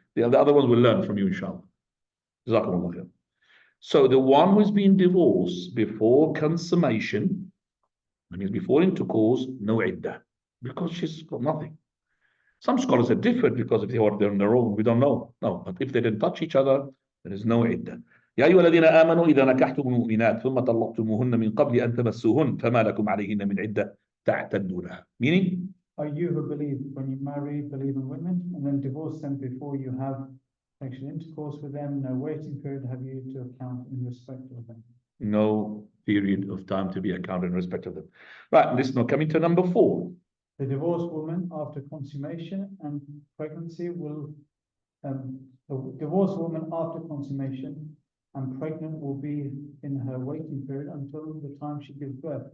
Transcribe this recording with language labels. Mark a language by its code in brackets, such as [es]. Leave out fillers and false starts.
[en] The other ones will learn from you, inshallah. Jazakumullah khair. So the one who's been divorced before consummation, that means before intercourse, no iddah, because she's got nothing. Some scholars are different because if they're on their own, we don't know. No, but if they didn't touch each other, there is no iddah. [ar] يا أيها الذين آمنوا إذا نكحتم المؤمنات ثم طلقتموهن من قبل أن تمسوهن فما لكم عليهن من عدة تعتدونها. [en] Meaning, are you who believe when you marry believing women and then divorce them before you have sexual intercourse with them, no waiting period have you to account in respect of them? No period of time to be accounted in respect of them. Right, this is now coming to number 4. The divorced woman after consummation and pregnancy will, the divorced woman after consummation and pregnant will be in her waiting period until the time she gives birth.